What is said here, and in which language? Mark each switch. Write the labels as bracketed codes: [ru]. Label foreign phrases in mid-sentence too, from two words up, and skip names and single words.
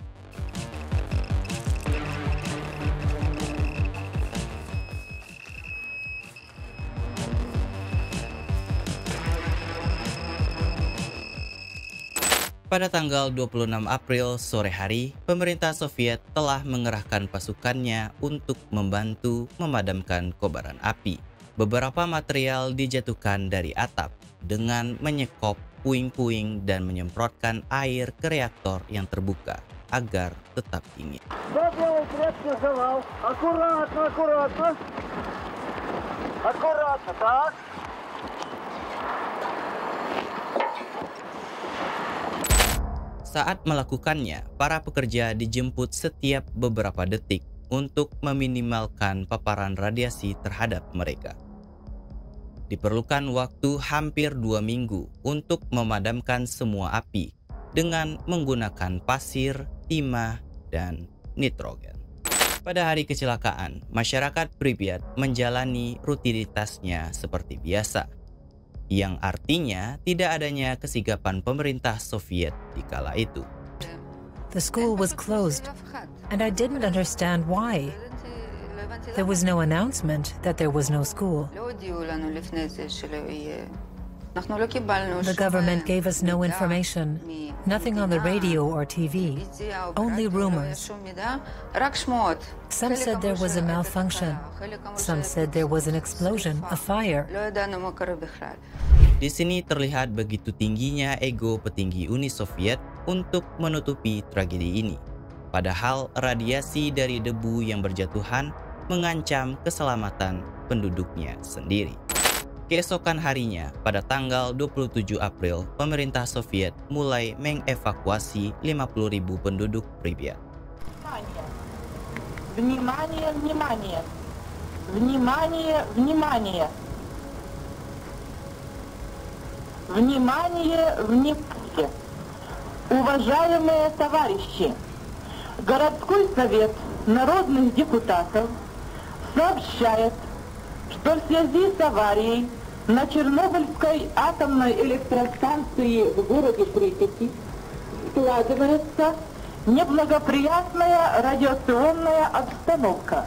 [id] Pada tanggal 26 April sore hari, pemerintah Soviet telah mengerahkan pasukannya untuk membantu memadamkan kobaran api. Beberapa material dijatuhkan dari atap dengan menyekop puing-puing dan menyemprotkan air ke reaktor yang terbuka, agar tetap dingin. [ru] Сделай крепкий завал. Аккуратно, аккуратно. Аккуратно, так. [id] Saat melakukannya, para pekerja dijemput setiap beberapa detik untuk meminimalkan paparan radiasi terhadap mereka. Diperlukan waktu hampir 2 minggu untuk memadamkan semua api dengan menggunakan pasir, timah, dan nitrogen. Pada hari kecelakaan, masyarakat Pripyat menjalani rutinitasnya seperti biasa, yang artinya tidak adanya kesigapan pemerintah Soviet di kala itu. [en] The school was closed, and I didn't understand why. There was no announcement that there was no school. The government gave us no information, nothing on the radio or TV, only rumors. Some said there was a malfunction. Some said there was an explosion, a fire. [id] Di sini terlihat begitu tingginya ego petinggi Uni Soviet untuk menutupi tragedi ini. Padahal radiasi dari debu yang berjatuhan mengancam keselamatan penduduknya sendiri. Keesokan harinya, pada tanggal 27 April, pemerintah Soviet mulai mengevakuasi 50.000 penduduk Pripyat. [ru] Внимание, внимание! Внимание, внимание! Внимание, внимание! Уважаемые товарищи, городской совет народных депутатов сообщает, что в связи с аварией на Чернобыльской атомной электростанции в городе Припяти складывается неблагоприятная радиационная обстановка.